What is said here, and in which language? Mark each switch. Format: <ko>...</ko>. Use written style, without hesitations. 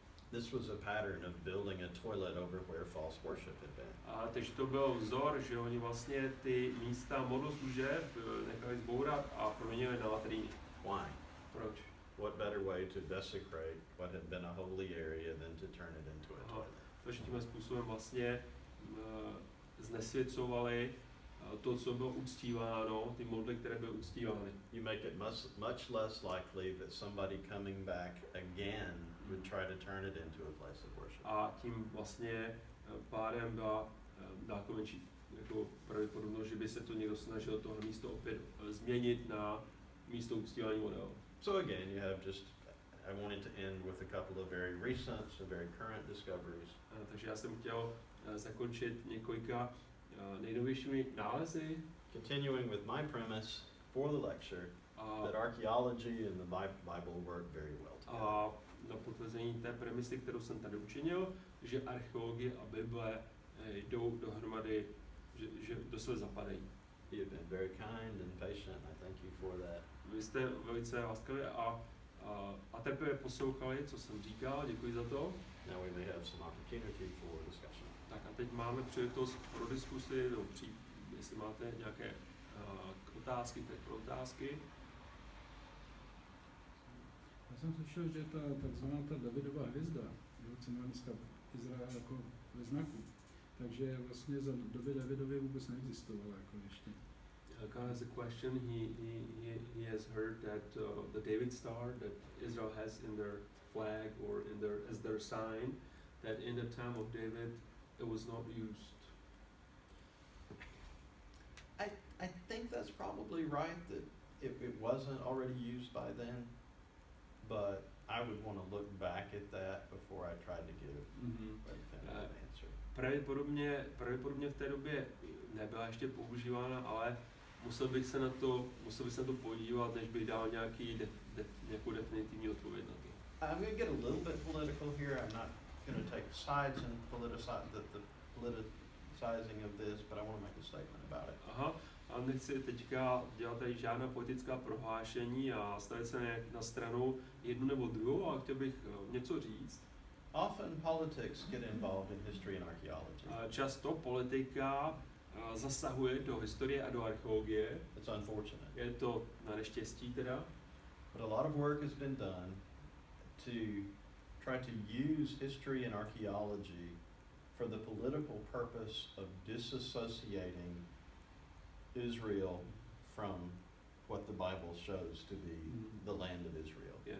<en>This was a pattern of building a toilet over where false worship had been.</en> <cs>Takže to byl vzor, že oni vlastně ty místa modloslužeb nechali zbourat a proměnili na latríny.</cs> <en>Why?</en> <cs>Proč?</cs> <en>What better way to desecrate what had been a holy area than to turn it into a toilet?</en> <cs>Takže tímhle způsobem vlastně znesvěcovali to, co bylo uctíváno, ty modly, které byly uctívány.</cs> <en>You make it much less likely that somebody coming back again would try to turn it into a place of worship.</en> <cs>A tím vlastně pádem byla daleko menší jako pravděpodobnost, že by se to někdo snažil tohle místo opět změnit na místo uctívání modelu.</cs> <en>So again, you have I wanted to end with a couple of very recent and very current discoveries.</en> <cs>Takže já jsem chtěl zakončit několika nejnovějšími nálezy.</cs> <en>Continuing with my premise for the lecture, that archaeology and the Bible work very well together.</en> <cs>A na potvrzení té premisy, kterou jsem tady učinil, že archeologie a Bible jdou dohromady, že do sebe zapadají.</cs> <en>You've been very kind and patient. I thank you for that.</en> <cs>Vy jste velice laskaví a teprve poslouchali, co jsem říkal, děkuji za to.</cs> <en>Now we may have some opportunity for discussion.</en> <cs>Tak a teď máme příležitost pro diskusi, jestli máte nějaké otázky, tak pro otázky. Já jsem slyšel, že ta takzvaná Davidova hvězda, co má dneska Izrael jako ve znaku, takže vlastně za doby Davidovy vůbec neexistovala jako ještě.</cs> <en>God has a question. He has heard that the David star that Israel has in their flag or as their sign, that in the time of David it was not used. I think that's probably right, that it wasn't already used by then, but I would want to look back at that before I tried to give a definitive answer.</en> <cs>Pravděpodobně v té době nebyla ještě používána, ale musel bych se na to podívat, než bych dal nějakou definitivní odpověď na to.</cs> <en>I'm going to get a little bit political here. I'm not going to take sides and the politicizing of this, but I want to make a statement about it.</en> <cs>Aha, a nechci teďka dělat tady žádná politická prohlášení a stavit se na stranu jednu nebo druhou, ale chtěl bych něco říct.</cs> <en>Often politics get involved in history and archaeology.</en> <cs>Často politika zasahuje do historie a do archeologie.</cs> <en>It's unfortunate.</en> <cs>Je to na neštěstí teda.</cs> <en>But a lot of work has been done to try to use history and archaeology for the political purpose of disassociating Israel from what the Bible shows to be the land of Israel.</en>